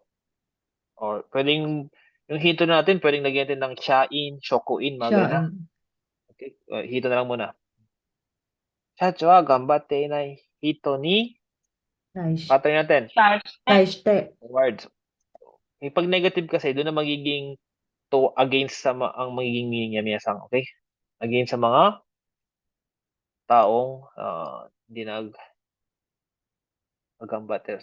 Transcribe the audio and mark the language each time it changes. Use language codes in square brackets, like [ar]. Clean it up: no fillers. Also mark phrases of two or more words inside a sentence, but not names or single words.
[tl] Or pwedeng, yung hito natin, pwedeng lagyan natin ng shain, shokuin, mga ganun na. Shain. Okay, hito na lang muna. [ja] 社長は頑張ってない人に, pattern natin, [tl] Taishite. words. Pag negative kasi, doon na magiging to against ang magiging meaning niya, miyasang, okay? Against sa mga taong hindi naggambatte.